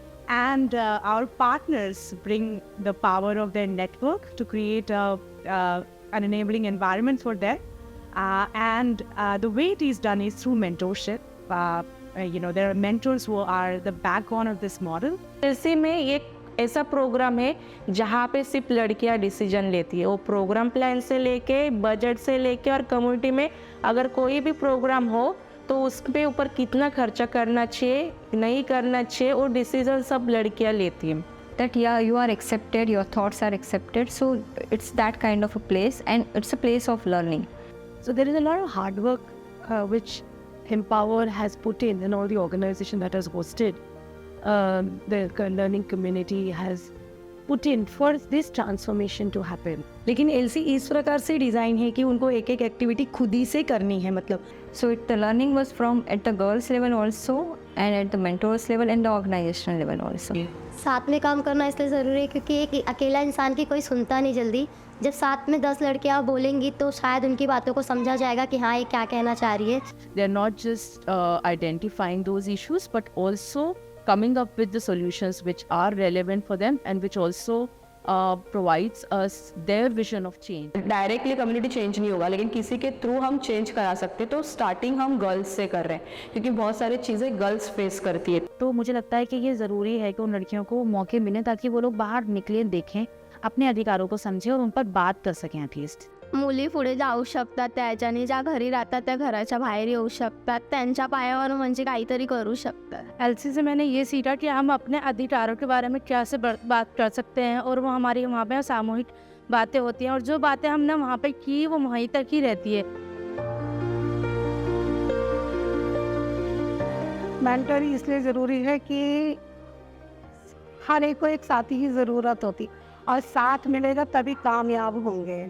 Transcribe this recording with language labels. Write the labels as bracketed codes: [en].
[en] And our partners bring the power of their network to create an enabling environment for them. And the way it is done is through mentorship. There are mentors who are the backbone of this model. [hi] ऐसे में एक ऐसा programme है जहाँ पे सिर्फ लड़कियाँ decision लेती है। वो प्रोग्राम प्लान से लेके, बजट से लेके और कम्युनिटी में अगर कोई भी प्रोग्राम हो तो उस पे ऊपर कितना खर्चा करना चाहिए, नहीं करना चाहिए, वो डिसीजन सब लड़कियाँ लेती हैं। [en] That yeah, you are accepted, your thoughts are accepted, so it's that kind of a place, and it's a place of learning. So there is a lot of hard work which Empower has put in, and all the organization that has hosted the learning community has put in for this transformation to happen. [hi] लेकिन LC इस प्रकार से design है कि उनको एक एक activity खुद ही से करनी है, मतलब [en] So the learning was from at the girls level also, and at the mentors level and the organizational level also. [hi] साथ में काम करना इसलिए ज़रूरी है क्योंकि एक अकेला इंसान की कोई सुनता नहीं जल्दी। जब साथ में 10 लड़कियाँ बोलेंगी तो शायद उनकी बातों को समझा जाएगा कि हाँ ये क्या कहना चाह रही है। [en] They are not just identifying those issues, but also coming up with the solutions which are relevant for them and which also provides us their vision of change. [hi] Directly community change नहीं होगा, लेकिन किसी के through हम change करा सकते हैं। तो स्टार्टिंग हम गर्ल्स से कर रहे हैं क्योंकि बहुत सारी चीज़ें गर्ल्स फेस करती है। तो मुझे लगता है कि ये ज़रूरी है कि उन लड़कियों को मौके मिलें ताकि वो लोग बाहर निकले, देखें, अपने अधिकारों को समझें और उन पर बात कर सकें एटलीस्ट। [mr] मुली पुढे जाऊ शकतात, त्याच्याने ज्या घरी राहतात त्या घराच्या बाहेर येऊ शकतात, त्यांच्या पायावर म्हणजे काहीतरी करू शकतात। [hi] एलसी से मैंने ये सीखा कि हम अपने अधिकारों के बारे में कैसे बात कर सकते हैं, और वो हमारी वहाँ पे सामूहिक बातें होती हैं और जो बातें हमने वहाँ पे की वो वहीं तक ही रहती है। मेंटरी इसलिए ज़रूरी है कि हर एक को एक साथी की ज़रूरत होती और साथ मिलेगा तभी कामयाब होंगे।